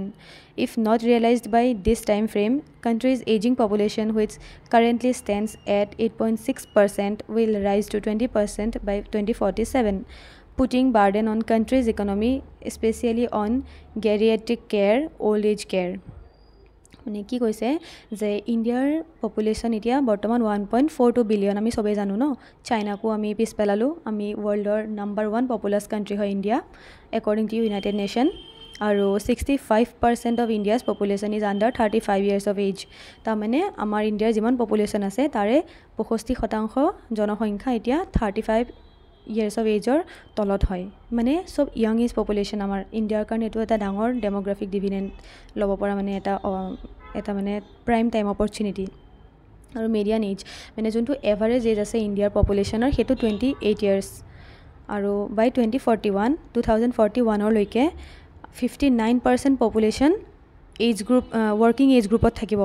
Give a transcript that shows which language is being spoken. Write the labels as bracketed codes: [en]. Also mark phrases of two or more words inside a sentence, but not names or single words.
[en] If not realized by this time frame, country's aging population, which currently stands at 8.6%, will rise to 20% by 2047, putting burden on country's economy, especially on geriatric care, old age care. [as] মানে কি কৈছে যে ইণ্ডিয়াৰ পপুলেশ্যন এতিয়া বৰ্তমান 1.42 বিলিয়ন আমি সবেই জানো ন চাইনাকো আমি পিছ পেলালোঁ আমি [en] world's number 1 populous country [as] হয় ইণ্ডিয়া [en] according to United Nation [as] আৰু 65% [en] of India's population is under 35 years of age. [as] তাৰমানে আমাৰ ইণ্ডিয়াৰ যিমান পপুলেশ্যন আছে তাৰে 65% জনসংখ্যা এতিয়া 35 [en] years of age [as] ৰ তলত হয়. মানে চব [en] young age population [as] আমাৰ ইণ্ডিয়াৰ কাৰণে এইটো এটা ডাঙৰ [en] demographic dividend [as] ল'ব পৰা মানে এটা মানে [en] prime time opportunity. [as] আৰু [en] median age [as] মানে যোনটো [en] average age [as] আছে ইণ্ডিয়াৰ পপুলেশ্যনৰ সেইটো 28 years. আৰু বাই 2041লৈকে 59% পপুলেশ্যন [en] age group working age group [as] থাকিব.